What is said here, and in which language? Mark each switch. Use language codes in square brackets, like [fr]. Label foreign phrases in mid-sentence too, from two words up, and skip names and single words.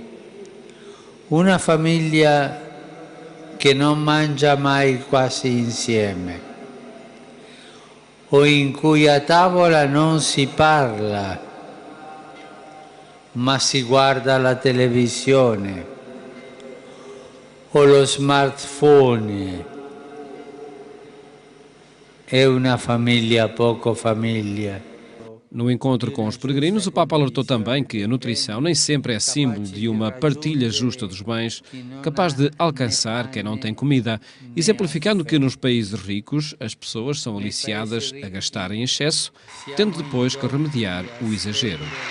[it] Una famiglia che non mangia mai quasi insieme, o in cui a tavola non si parla, ma si guarda la televisione o lo smartphone, è una famiglia poco famiglia. [pt] No encontro com os peregrinos, o Papa alertou também que a nutrição nem sempre é símbolo de uma partilha justa dos bens, capaz de alcançar quem não tem comida, exemplificando que nos países ricos as pessoas são aliciadas a gastar em excesso, tendo depois que remediar o exagero.